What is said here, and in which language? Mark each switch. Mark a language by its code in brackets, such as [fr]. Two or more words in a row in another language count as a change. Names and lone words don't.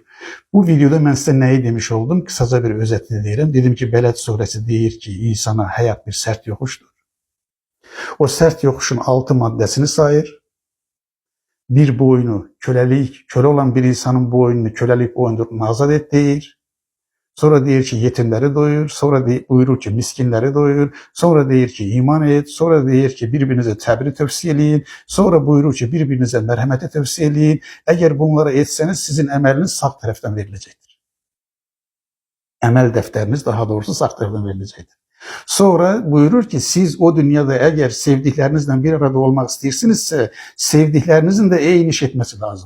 [tr] Bu videoda ben size neyi demiş oldum? Kısaca bir özetini diyelim. Dedim ki Beled suresi deyir ki insana hayat bir sert yokuştur. O sert yokuşun 6 maddesini sayır. Bir boynu köle olan bir insanın boynunu kölelik boyundan azat et deyir. Sonra deyir ki yetimleri doyur. Sonra buyurur ki miskinleri doyur. Sonra deyir ki iman et. Sonra deyir ki birbirinize təbri tövsiye eləyin. Sonra buyurur ki birbirinize merhameti tövsiye eləyin. Eğer bunları etseniz sizin emeliniz sağ taraftan verilecektir. Emel defteriniz daha doğrusu sağ taraftan verilecektir. Sonra buyurur ki siz o dünyada eğer sevdiklerinizle bir arada olmak istersinizse sevdiklerinizin de eyniş etmesi lazım.